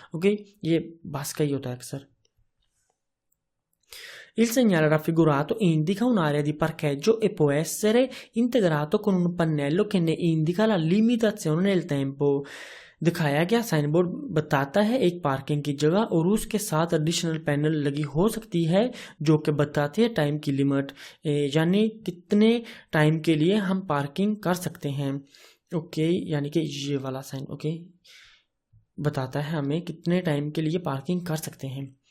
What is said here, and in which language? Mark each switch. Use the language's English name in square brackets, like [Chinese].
[Hindi] Okay ये बस का ही होता है अक्सर। [Italian] Il segnale raffigurato indica un'area di parcheggio e può essere integrato con un pannello che ne indica la limitazione nel tempo। [Hindi] दिखाया गया साइन बोर्ड बताता है एक पार्किंग की जगह और उसके साथ एडिशनल पैनल लगी हो सकती है जो कि बताती है टाइम की लिमिट, यानी कितने टाइम के लिए हम पार्किंग कर सकते हैं। ओके, यानी कि ये वाला साइन ओके बताता है हमें कितने टाइम के लिए पार्किंग कर सकते हैं।